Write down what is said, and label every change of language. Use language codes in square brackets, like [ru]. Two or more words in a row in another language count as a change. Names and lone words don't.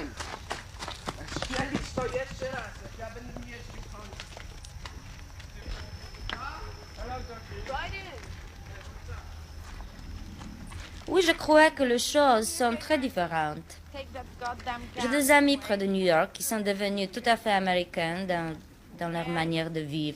[pl] Strzelić to jeszcze raz, jak ja będę jeździł końcu. [fr] Oui, je crois que les choses sont très différentes. J'ai des amis près de New York qui sont devenus tout à fait américains dans leur manière de vivre.